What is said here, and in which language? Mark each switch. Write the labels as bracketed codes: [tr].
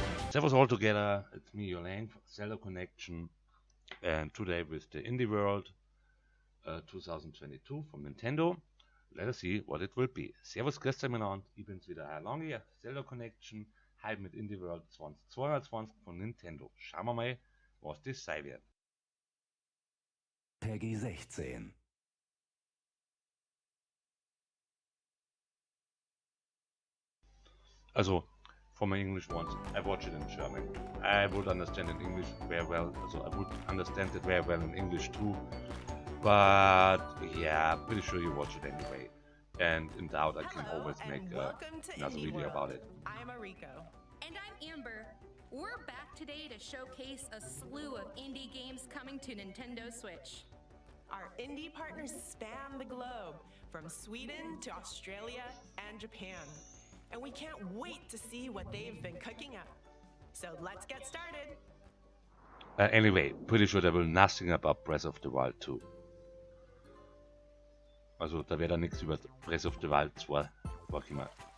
[en] Servus all together, it's me, Yolaine, Zelda Connection, and today with the Indie World 2022 from Nintendo. Let us see what it will be. [de] Servus, grüß euch miteinander, ich bin's wieder, Herr Long hier, Zelda Connection, heute mit Indie World 2022 von Nintendo. Schauen wir mal, was das sein wird. [en] Peggy 16. Also, for my English ones, I watch it in German. I would understand in English very well, so I would understand it very well in English too. But yeah, pretty sure you watch it anyway. And in doubt, I can always make another video about it. I'm Ariko. And I'm Amber. We're back today to showcase a slew of indie games coming to Nintendo Switch. Our indie partners span the globe, from Sweden to Australia and Japan. And we can't wait to see what they've been cooking up. So let's get started. Anyway, pretty sure there will nothing about Breath of the Wild 2. [de] Also, da wäre da nichts über Breath of the Wild 2 vorgekommen.